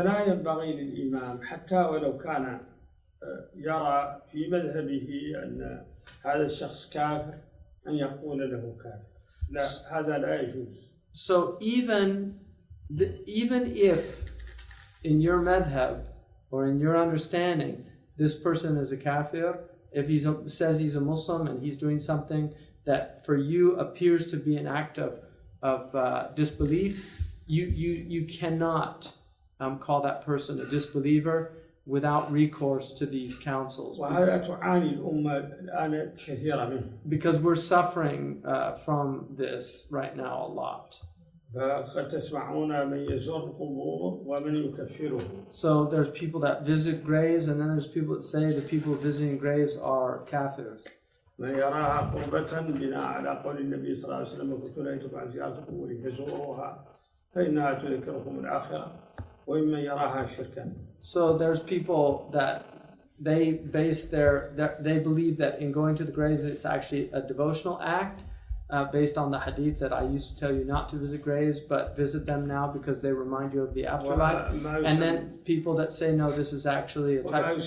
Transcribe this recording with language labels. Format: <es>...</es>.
<ar>فلا ينبغي للإمام حتى ولو كان يرى في مذهبه أن هذا الشخص كافر أن يقول له كافر. لا، هذا لا يجوز.</ar> <en>So even if in your madhab or in your understanding this person is a kafir, if he says he's a Muslim and he's doing something that for you appears to be an act of disbelief, you cannot call that person a disbeliever without recourse to these councils.</en> <ar>وهذا تعاني الأمة الآن كثيرا منه.</ar> <en>Because we're suffering from this right now a lot.</en> <ar>فقد تسمعون من يزور القبور ومن يكفره.</ar> <en>So there's people that visit graves, and then there's people that say the people visiting graves are kafirs.</en> <ar>من يراها قربة بناء على قول النبي صلى الله عليه وسلم وكنت نهيتكم عن زيارة القبور فزوروها فإنها تذكركم الآخرة وممن يراها شركا.</ar> <en>So there's people that they believe that in going to the graves it's actually a devotional act based on the hadith that I used to tell you not to visit graves but visit them now because they remind you of the afterlife. And then people that say no, this is actually a type.</en>